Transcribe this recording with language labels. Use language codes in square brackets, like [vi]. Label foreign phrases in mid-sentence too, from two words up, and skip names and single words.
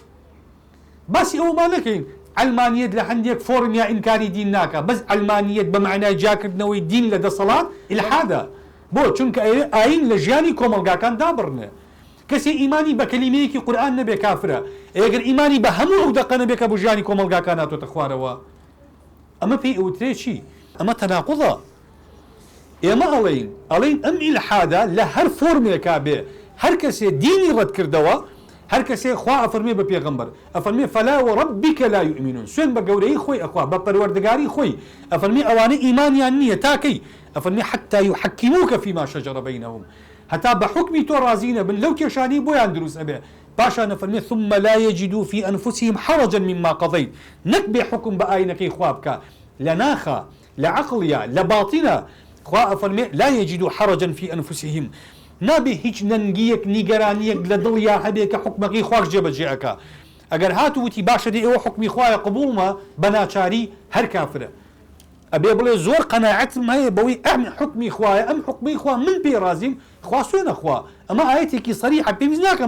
[ckb] باسی ئەومان نەکەین علمانیەت لە هەندێک فۆرم یا ئینکاری دین ناکە بەس علمانیەت بە معنای جاکردنەوەی دین لە دەسەڵات ئیلحادە بۆ چونکە ئاین لە ژیانی کۆمەلگاکان دابڕنێ کەسی ئیمانی بە کەلیمەیەکی قورئان نەبێ کافرە ئەگەر ئیمانی بە هەموو ئەو دەقە نەبێ کە بۆ ژیانی کۆمەلگاکان هاتۆتە خوارەوە ئەمە پێی ئەوترێ چی ئەمە تەناقوضە ئێمە ئەڵێین ئەم ئیلحادە لە هەر فۆرمێکا بێ هەر کەسێ دینی ڕەت کردەوە هەر کەسێ خوا ئەفەرمێ بە پێغەمبەر ئەفەرمێ [ar] فەلا وەڕەبیکە لا یؤمنون [ckb] سوێن بە گەورەی خۆی ئەخوا بە پەروەردگاری خۆی ئەفەرمێ ئەوانە ئیمانیان نییە تاکەی ئەفەرمێ [ar] حتى يحكموك فيما شجر بينهم [ckb] هەتا بە حکمی تۆ رازی نەبن لەو کێشانی بۆیان دروست ئەبێ پاشان ئەفەرمێ [ar] ثم لا يجدوا في أنفسهم حرجا مما قضيت [ckb] نەک بێ حکم بە ئاینەکەی خوا بکە لە ناخە لە عەقڵیە لە باتینە خوا ئەفەرمێ [ar] لا يجدوا حرجا في أنفسهم [ckb] نابێ هیچ نەنگیەک نیگەرانیەک لە دڵیا هەبێ کە حکمەکەی خواش جێبەجێ ئەکا ئەگەر هاتووتی باشە دێ ئێوە حکمی خوایە قبوڵمە بە ناچاری هەر کافرە ئەبێ بڵێ زۆر قەناعەتم هەیە بەوەی ئەم حکمی خوایە ئەم حکمی خوا من پێ رازیم خوا سوێنە خوا ئەمە ئاەتێکی سەریحە پێویست ناکە